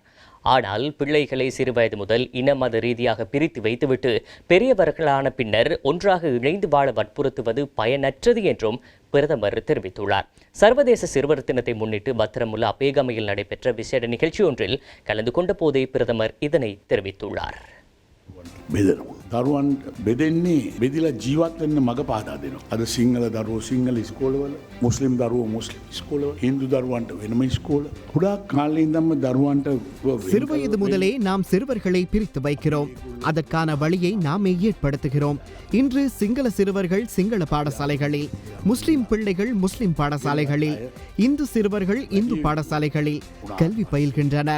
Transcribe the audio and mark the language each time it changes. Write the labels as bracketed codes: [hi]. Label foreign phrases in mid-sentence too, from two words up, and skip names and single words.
[ta] ஆனால் பிள்ளைகளை சிறுவயது முதல் இனமத ரீதியாக பிரித்து வைத்துவிட்டு பெரியவர்களான பின்னர் ஒன்றாக இணைந்து வாழ வற்புறுத்துவது பயனற்றது என்றும் பிரதமர் தெரிவித்துள்ளார். சர்வதேச சிறுவர் தினத்தை முன்னிட்டு பத்திரமுல்ல அப்பேகமையில் நடைபெற்ற விசேட நிகழ்ச்சி ஒன்றில் கலந்து கொண்ட போதே பிரதமர் இதனை தெரிவித்துள்ளார். [si] දරුවන් බෙදෙන්නේ බෙදිලා ජීවත් වෙන්න මඟ පාදා දෙනවා. අද සිංහල දරුවෝ සිංහල ඉස්කෝලවල, මුස්ලිම් දරුවෝ මුස්ලිම් ඉස්කෝලවල, හින්දු දරුවන්ට වෙනම ඉස්කෝල. ගොඩාක් කාලේ ඉඳන්ම දරුවන්ට [ta] சிறுவயது முதலே நாம் சிறுவர்களை பிரித்து வைக்கிறோம். அதற்கான வழியை நாமே ஏற்படுத்துகிறோம். இன்று சிங்கள சிறுவர்கள் சிங்கள பாடசாலைகளில், முஸ்லிம் பிள்ளைகள் முஸ்லிம் பாடசாலைகளில், இந்து சிறுவர்கள் இந்து பாடசாலைகளில் கல்வி பயில்கின்றனர்.